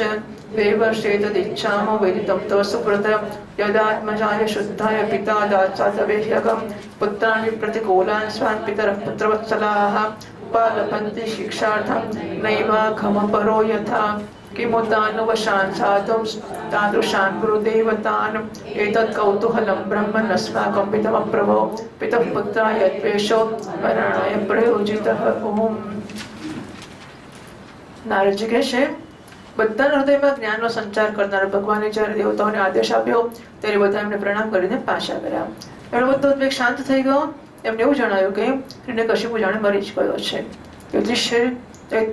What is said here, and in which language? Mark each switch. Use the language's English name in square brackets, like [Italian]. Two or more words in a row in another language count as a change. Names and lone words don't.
[Sanskrit] देवर्षेतदिच्छामो वेदितं तव सुकृत यदात्मजाय शुद्धाय पिता दात्सातवेह्यकं पुत्रान् विप्रतिकूलान् स्वान् पितरः पुत्रवत्सलाः पालपन्ति शिक्षार्थं नैवाघमपरो यथा किमुतानुवशान् साधुं तादृशान् गुरुदेवतान् एतत् कौतूहलं ब्रह्मन्नस्माकं पितमप्रभो पितः पुत्राय द्वेषो मरणाय प्रयोजितः ओम. [Gujarati] નારદજી કહે છે, બધાના હૃદયમાં જ્ઞાનનો સંચાર કરનાર ભગવાને જ્યારે દેવતાઓને આદેશ આપ્યો ત્યારે બધા એમને પ્રણામ કરીને પાછા કર્યા. એનો બધો ઉદ્વેગ શાંત થઈ ગયો. એમને એવું જણાયું કે હિરણ્યકશિપુ જાણે મરી જ ગયો છે.